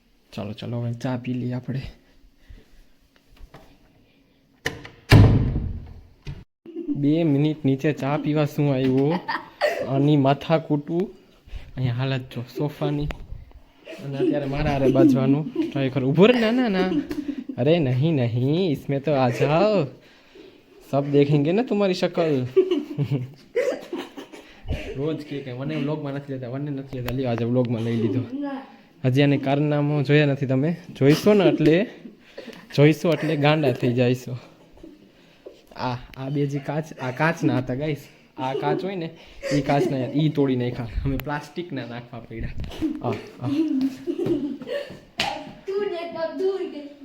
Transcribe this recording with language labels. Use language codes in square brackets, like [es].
[gu] ચાલો ચાલો હવે ચા પી લઈએ આપણે। 2 મિનિટ નીચે ચા પીવા શું આવ્યો, આની માથા કૂટવું, અહીંયા હાલત જો સોફાની, અને અત્યારે મારા હારે બાજવાનું ટ્રાય કરું। ઉભો રે, ના ના, અરે નહીં નહીં, [hi] इसमें तो आ जाओ, सब देखेंगे ना तुम्हारी शक्ल। [gu] રોજ કે મને વ્લોગમાં નથી લેતા, મને નથી લેતા, લ્યો આજે વ્લોગમાં લઈ લીધો। હજી આને કારનામું જોયા નથી તમે, જોઈશો ને એટલે ગાંડા થઈ જઈશો। આ બે જે કાચ, આ કાચના હતા ગાઈસ, આ કાચ હોય ને એ કાચના ઈ તોડી નાખ્યા, અમે પ્લાસ્ટિકના નાખવા પડ્યા।